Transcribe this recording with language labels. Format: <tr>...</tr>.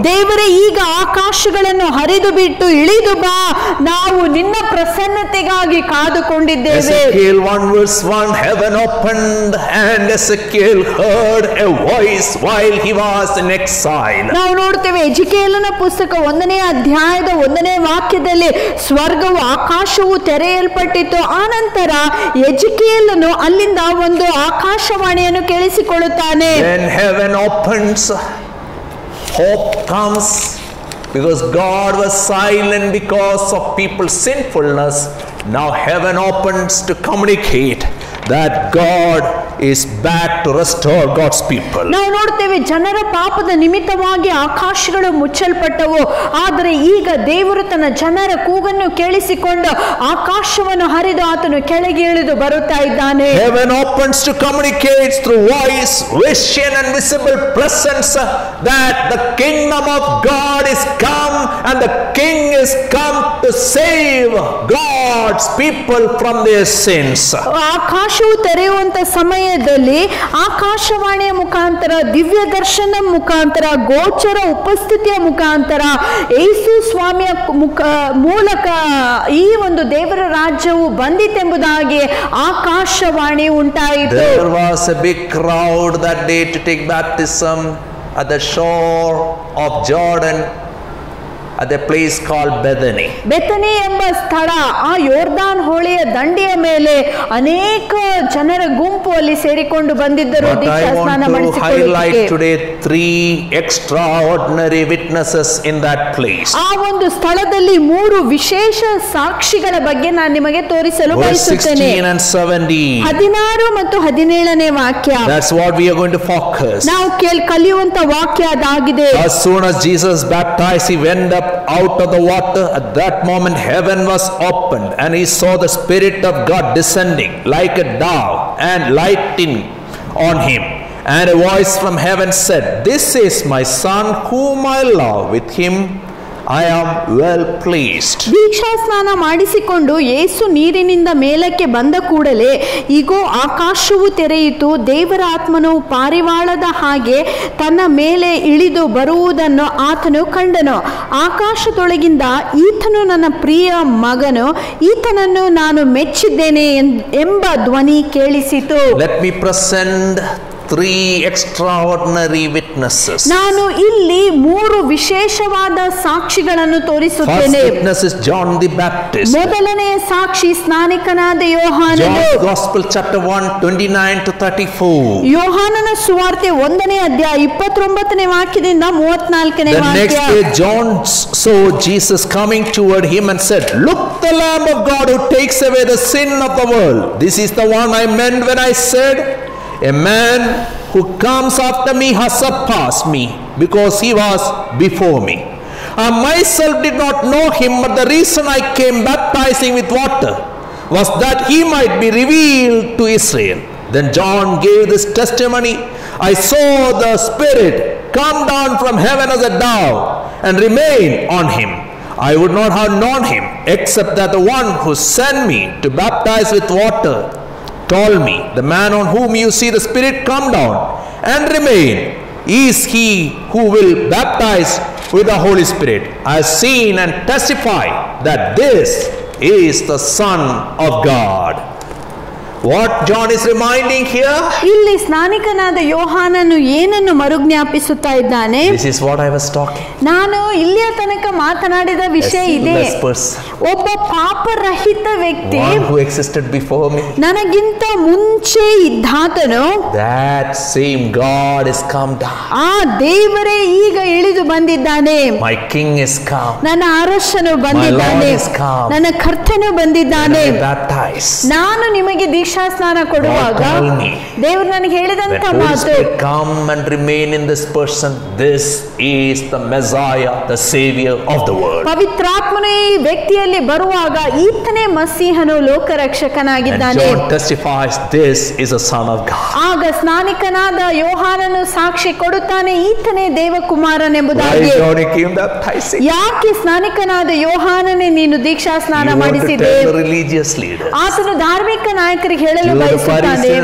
<kn>ದೇವರೇ ಈಗ ಆಕಾಶಗಳನ್ನು ಹರಿದು ಬಿಟ್ಟು ಇಳಿದು ಬಾ, ನಾವು ನಿನ್ನ ಪ್ರಸನ್ನತೆಗಾಗಿ ಕಾದುಕೊಂಡಿದ್ದೇವೆ.</kn> <en>Ezekiel 1 verse 1, heaven opened and Ezekiel heard a voice while he was in exile.</en> <kn>ನಾವು ನೋಡ್ತೇವೆ ಎಜಿಕೇಲನ ಪುಸ್ತಕ 1ನೇ ಅಧ್ಯಾಯದ 1ನೇ ವಾಕ್ಯದಲ್ಲಿ ಸ್ವರ್ಗವು ಆಕಾಶವು ತೆರೆಯಲ್ಪಟ್ಟಿತು. ಆನಂತರ ಎಜಿಕೇಲನು ಅಲ್ಲಿಂದ ಒಂದು ಆಕಾಶವಾಣಿಯನ್ನು ಕೇಳಿಸಿಕೊಳ್ಳುತ್ತಾನೆ.</kn> <en>When heaven opens, hope comes. Because God was silent because of people's sinfulness, now heaven opens to communicate that God is back to restore God's people.</en> <kn>ನಾವು ನೋಡ್ತೇವೆ ಜನರ ಪಾಪದ ನಿಮಿತ್ತವಾಗಿ ಆಕಾಶಗಳು ಮುಚ್ಚಲ್ಪಟ್ಟವು, ಆದರೆ ಈಗ ದೇವರು ತನ್ನ ಜನರ ಕೂಗನ್ನು ಕೇಳಿಸಿಕೊಂಡು ಆಕಾಶವನ್ನು ಹರಿದು ಆತನು ಕೆಳಗೆ ಇಳಿದು ಬರುತ್ತಾ ಇದ್ದಾನೆ.</kn> <en>Heaven opens to communicate through voice, vision and visible presence that the kingdom of God is come and the king is come to save God's people from their sins.</en> <kn>ಆಕಾಶವು ತೆರೆಯುವಂತ ಸಮಯದಲ್ಲಿ ಆಕಾಶವಾಣಿಯ ಮುಖಾಂತರ, ದಿವ್ಯ ದರ್ಶನ ಮುಖಾಂತರ, ಗೋಚರ ಉಪಸ್ಥಿತಿಯ ಮುಖಾಂತರ, ಯೇಸು ಸ್ವಾಮಿಯ ಮೂಲಕ ಈ ಒಂದು ದೇವರ ರಾಜ್ಯವು ಬಂದಿತೆಂಬುದಾಗಿ ಆಕಾಶವಾಣಿ ಉಂಟಾಯಿತು.</kn> <en>There was a big crowd that day to take baptism at the shore of Jordan at a place called Bethany.</en> <kn>Bethany ಎಂಬ ಸ್ಥಳ, ಆ ಯೋರ್ದಾನ್ ಹೊಳೆಯ ದಂಡೆಯ ಮೇಲೆ ಅನೇಕ ಜನರ ಗುಂಪು ಅಲ್ಲಿ ಸೇರಿಕೊಂಡು ಬಂದಿದ್ದರು.</kn> <en>But I want to highlight today 3 extraordinary witnesses in that place.</en> <kn>ಆ ಒಂದು ಸ್ಥಳದಲ್ಲಿ 3 ವಿಶೇಷ ಸಾಕ್ಷಿಗಳ ಬಗ್ಗೆ ನಾನು ನಿಮಗೆ ತೋರಿಸಲು ಬಯಸುತ್ತೇನೆ.</kn> <en>16 and 17.</en> <kn>16 ಮತ್ತು 17ನೇ ವಾಕ್ಯ.</kn> <en>That's what we are going to focus.</en> <kn>ನಾವು ಕಲಿಯುವಂತ ವಾಕ್ಯ ಅದಾಗಿದೆ.</kn> <en>As soon as Jesus baptized, he went up out of the water. At that moment heaven was opened and he saw the Spirit of God descending like a dove and lighting on him, and a voice from heaven said, this is my son whom I love, with him I am well pleased.</en> <kn>ದೀಕ್ಷಾ ಸ್ನಾನ ಮಾಡಿಸಿಕೊಂಡು ಯೇಸು ನೀರಿನಿಂದ ಮೇಲಕ್ಕೆ ಬಂದ ಕೂಡಲೇ ಇಗೋ ಆಕಾಶವು ತೆರೆಯಿತು, ದೇವರ ಆತ್ಮನು ಪಾರಿವಾಳದ ಹಾಗೆ ತನ್ನ ಮೇಲೆ ಇಳಿದು ಬರುವುದನ್ನು ಆತನು ಕಂಡನು. ಆಕಾಶದೊಳಗಿಂದ ಈತನು ನನ್ನ ಪ್ರಿಯ ಮಗನು, ಈತನನ್ನು ನಾನು ಮೆಚ್ಚಿದ್ದೇನೆ ಎಂಬ ಧ್ವನಿ ಕೇಳಿಸಿತು.</kn> <en>Let me present 3 extraordinary witnesses.</en> <kn>ನಾನು ಇಲ್ಲಿ 3 ವಿಶೇಷವಾದ ಸಾಕ್ಷಿಗಳನ್ನು ತೋರಿಸುತ್ತೇನೆ.</kn> <en>First witness is John the Baptist.</en> <kn>ಮೊದಲನೆಯ ಸಾಕ್ಷಿ ಸ್ನಾನಿಕನಾದ ಯೋಹಾನನು.</kn> <en>John's Gospel chapter 1 29 to 34.</en> <kn>ಯೋಹಾನನ ಸುವಾರ್ತೆ 1ನೇ ಅಧ್ಯಾಯ 29ನೇ ವಾಕ್ಯದಿಂದ 34ನೇ</kn> <en>The next</en> <kn>ವಾಕ್ಯ.</kn> <en>day John saw Jesus coming toward him and said, look, the Lamb of God who takes away the sin of the world. This is the one I meant when I said, a man who comes after me has surpassed me, because he was before me. I myself did not know him, but the reason I came baptizing with water was that he might be revealed to Israel. Then John gave this testimony, I saw the Spirit come down from heaven as a dove and remain on him. I would not have known him, except that the one who sent me to baptize with water told me, the man on whom you see the Spirit come down and remain is he who will baptize with the Holy Spirit. I have seen and testify that this is the Son of God. What John is reminding here?</en> <kn>ಇಲ್ಲಿ ಸ್ನಾನಿಕನಾದ ಯೋಹಾನನು ಏನನ್ನು ಮರುಜ್ಞಾಪಿಸುತ್ತಾ ಇದ್ದಾನೆ?</kn> <en>This is what I was talking.</en> <kn>ನಾನು ಇಲ್ಲಿಯ ತನಕ ಮಾತನಾಡಿದ ವಿಷಯ ಇದೆ. ಒಬ್ಬ ಪಾಪರಹಿತ ವ್ಯಕ್ತಿ,</kn> <en>one who existed before me,</en> <kn>ನನಗಿಂತ ಮುಂಚೆ ಇದ್ದಾತನು,</kn> <en>that same God is come down.</en> <kn>ಆ ದೇವರೇ ಈಗ ಇಳಿದು ಬಂದಿದ್ದಾನೆ.</kn> <en>My king is come.</en> <kn>ನನ್ನ ಅರಸನು ಬಂದಿದ್ದಾನೆ, ನನ್ನ ಕರ್ತನು ಬಂದಿದ್ದಾನೆ. ನಾನು ನಿಮಗೆ ದೀಕ್ಷಾ ಸ್ನಾನ ಕೊಡುವಾಗ ದೇವರು ನನಗೆ ಹೇಳಿದಂತ ಮಾತು,</kn> <en>come and remain in this person, this is the Messiah, the savior of the world.</en> <kn>ಪವಿತ್ರಾತ್ಮನು ಈ ವ್ಯಕ್ತಿಯಲ್ಲಿ ಬರುವಾಗ ಈತನೇ ಮಸೀಹನು, ಲೋಕರಕ್ಷಕನಾಗಿದ್ದಾನೆ.</kn> <en>And John testifies, this is a son of God.</en> <kn>ಆಗ ಸ್ನಾನಿಕನಾದ ಯೋಹಾನನು ಸಾಕ್ಷಿ ಕೊಡುತ್ತಾನೆ, ಈತನೇ ದೇವಕುಮಾರನೆಂಬುದಾಗಿ. ಯಾಕೆ ಸ್ನಾನಿಕನಾದ ಯೋಹಾನನೇ ನೀನು ದೀಕ್ಷಾ ಸ್ನಾನ ಮಾಡಿಸಿದೆ? ಆತನು ಧಾರ್ಮಿಕ ನಾಯಕರಿಗೆ ಹೇಳಲು ಬಯಸುತ್ತಾನೆ.</kn>